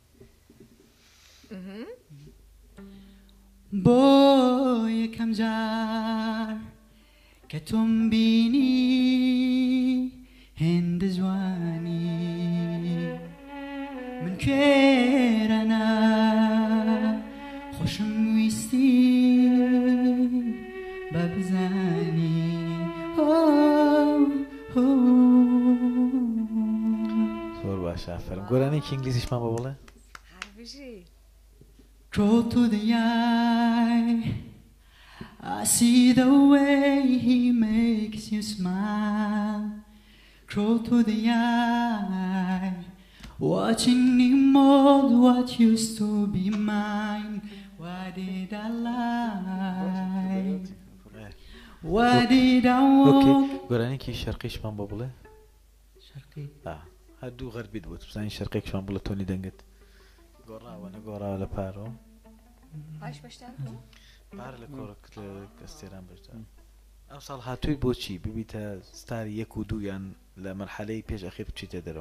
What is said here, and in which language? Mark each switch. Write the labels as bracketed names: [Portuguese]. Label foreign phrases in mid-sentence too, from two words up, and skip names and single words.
[Central Kurdish] بۆ یەکەم جار کە تۆم بینی هێندە جوانی من کوێرەنا خۆشم ویستی بە بزانی زۆر باشە فەرم گۆرانێکی ئینگلیزیشمان بۆ بڵێ حرفشی [English] Crawl to the eye. I see the way he makes you smile. Crawl to the eye. Watching him mold what used to be mine. Why did I lie? Why did I اوکی walk? [Central Kurdish] گۆرانێکی شەرقیشمان بۆ بڵێ شرقي هەردوو غەربیت بوو بزانین شەرقێکشمان بڵێ تۆنی دەنگت گۆڕاوە نەگۆڕاوە لە پارەوە باش بەشدار پار لە کۆڕک لە ئەستێران بەشدار ئەم ساڵ هاتووی بۆچی ببیتە ستاری یەک و دوو یان لە مەرحەلەی پێش ئەخیر بچیتە دەرەوە